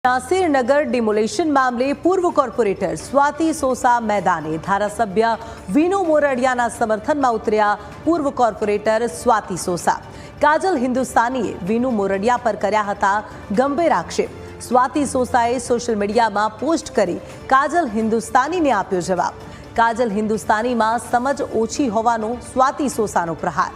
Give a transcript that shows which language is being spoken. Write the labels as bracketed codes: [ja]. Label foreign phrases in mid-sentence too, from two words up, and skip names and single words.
[gu] નાસિર નગર ડિમોલેશન મામલે પૂર્વ કોર્પોરેટર સ્વાતિ સોસા મેદાને ધારાસભ્ય વીનુ મોરડિયાના समर्थનમાં ઉતર્યા પૂર્વ કોર્પોરેટર સ્વાતિ સોસા। કાજલ હિન્દુસ્તાનીએ વીનુ મોરડિયા પર કર્યા હતા ગંભીર આક્ષેપ। સ્વાતિ સોસાએ સોશિયલ મીડિયામાં પોસ્ટ કરી કાજલ હિન્દુસ્તાનીને આપ્યો જવાબ। કાજલ હિન્દુસ્તાનીમાં સમજ ઓછી હોવાનો સ્વાતિ સોસાનો પ્રહાર।